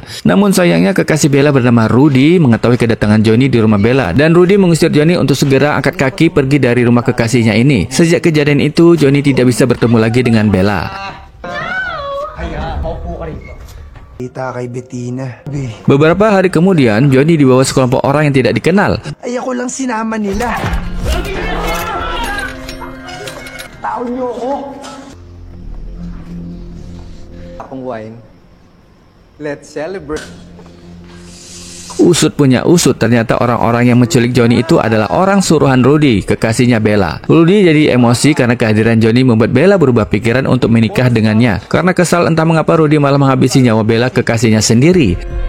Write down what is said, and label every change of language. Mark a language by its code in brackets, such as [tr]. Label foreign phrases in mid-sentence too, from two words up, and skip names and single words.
[id] Namun sayangnya kekasih Bella bernama Rudy mengetahui kedatangan Johnny di rumah Bella dan Rudy mengusir Johnny untuk segera angkat kaki pergi dari rumah kekasihnya ini. Sejak kejadian itu, Johnny tidak bisa bertemu lagi dengan Bella. [tl] Kita kay Bettina. [id] Beberapa hari kemudian, Johnny dibawa sekelompok orang yang tidak dikenal. [tl] Ay, ako lang sinama nila. Tao niyo ako. Akong wine. [en] Let's celebrate. [id] Usut punya usut, ternyata orang-orang yang menculik Johnny itu adalah orang suruhan Rudy, kekasihnya Bella. Rudy jadi emosi karena kehadiran Johnny membuat Bella berubah pikiran untuk menikah dengannya. Karena kesal entah mengapa Rudy malah menghabisi nyawa Bella, kekasihnya sendiri.